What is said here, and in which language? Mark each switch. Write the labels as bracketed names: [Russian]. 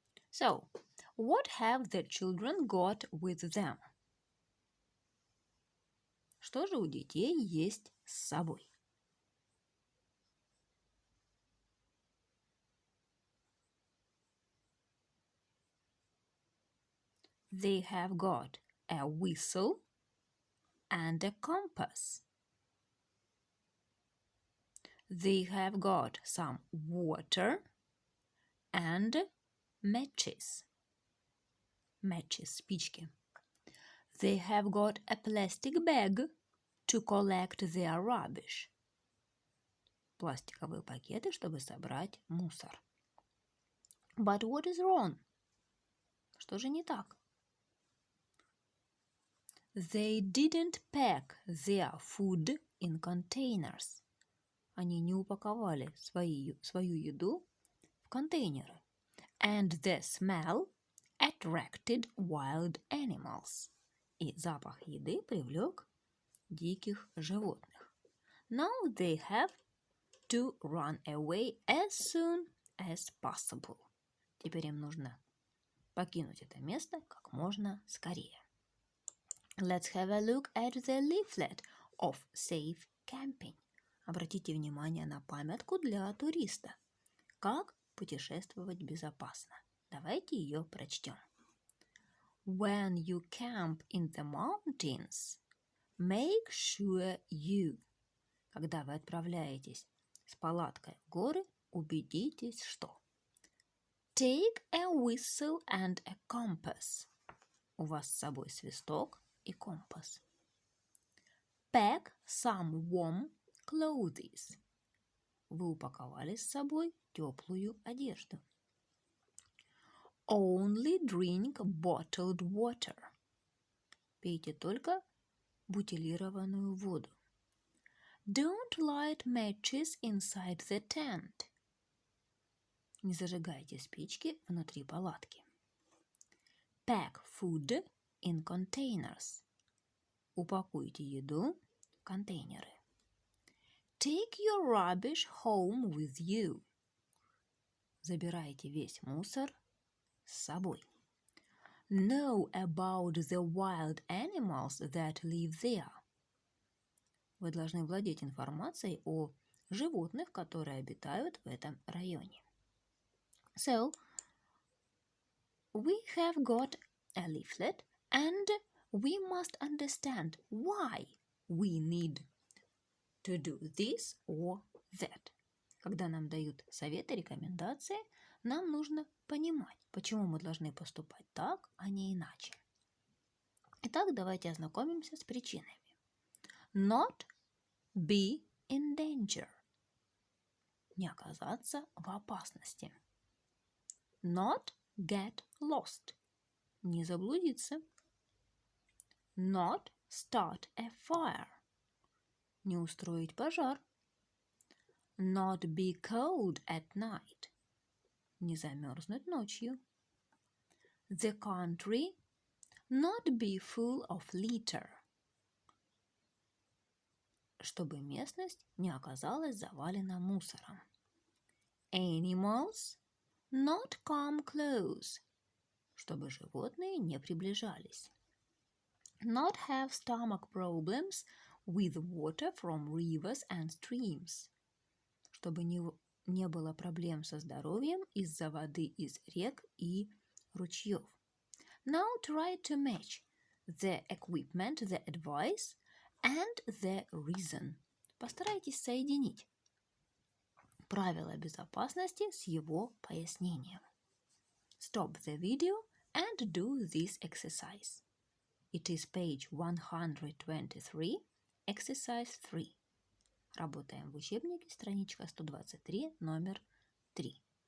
[English] So, what have the children got with them? [Russian] Что же у детей есть с собой? [English] They have got a whistle and a compass. They have got some water and matches. Matches, спички. They have got a plastic bag to collect their rubbish. [Russian] Пластиковые пакеты, чтобы собрать мусор. [English] But what is wrong? [Russian] Что же не так? [English] They didn't pack their food in containers. [Russian] Они не упаковали свою еду в контейнеры. [English] And the smell attracted wild animals. [Russian] И запах еды привлек диких животных. [English] Now they have to run away as soon as possible. [Russian] Теперь им нужно покинуть это место как можно скорее. [English] Let's have a look at the leaflet of safe camping. [Russian] Обратите внимание на памятку для туриста. Как путешествовать безопасно. Давайте ее прочтем. [English] When you camp in the mountains, make sure you. [Russian] Когда вы отправляетесь с палаткой в горы, убедитесь, что [English] take a whistle and a compass. [Russian] У вас с собой свисток и компас. [English] Pack some warm clothes. [Russian] вы упаковали с собой теплую одежду. [English] Only drink bottled water. [Russian] Пейте только бутилированную воду. [English] Don't light matches inside the tent. [Russian] Не зажигайте спички внутри палатки. [English] Pack food in containers. [Russian] Упакуйте еду в контейнеры. [English] Take your rubbish home with you. [Russian] Забирайте весь мусор с собой. [English] Know about the wild animals that live there. [Russian] Вы должны владеть информацией о животных, которые обитают в этом районе. [English] So, we have got a leaflet and we must understand why we need to do this or that. [Russian] Когда нам дают советы, рекомендации, нам нужно понимать, почему мы должны поступать так, а не иначе. Итак, давайте ознакомимся с причинами. [English] Not be in danger. [Russian] Не оказаться в опасности. [English] Not get lost. [Russian] Не заблудиться. [English] Not start a fire. [Russian] Не устроить пожар. [English] Not be cold at night. [Russian] Не замерзнуть ночью. [English] The country not be full of litter. [Russian] Чтобы местность не оказалась завалена мусором. [English] Animals not come close. [Russian] Чтобы животные не приближались. [English] Not have stomach problems with water from rivers and streams. [Russian] Чтобы не было проблем со здоровьем из-за воды из рек и ручьев. [English] Now try to match the equipment, the advice and the reason. [Russian] Постарайтесь соединить правила безопасности с его пояснением. [English] Stop the video and do this exercise. It is page 123, exercise 3. [Russian] Работаем в учебнике, страничка 123, номер 3.